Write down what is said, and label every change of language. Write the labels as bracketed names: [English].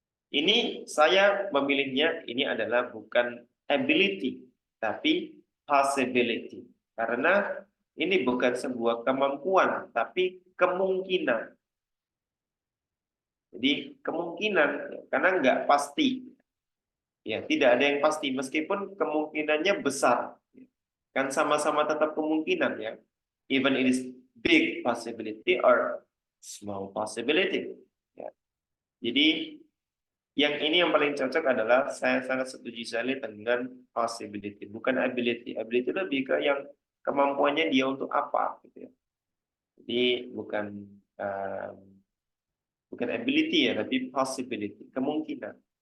[Indonesian] Ini saya memilihnya ini adalah bukan ability tapi possibility karena ini bukan sebuah kemampuan tapi kemungkinan. Jadi kemungkinan karena nggak pasti. Ya, tidak ada yang pasti meskipun kemungkinannya besar. Kan sama-sama tetap kemungkinan ya. [English] Even it is big possibility or small possibility. [Indonesian] Ya. Jadi yang ini yang paling cocok adalah saya sangat setuju sekali dengan possibility, bukan ability. Ability lebih ke yang kemampuannya dia untuk apa gitu ya. Jadi um, bukan ability ya, tapi possibility, kemungkinan.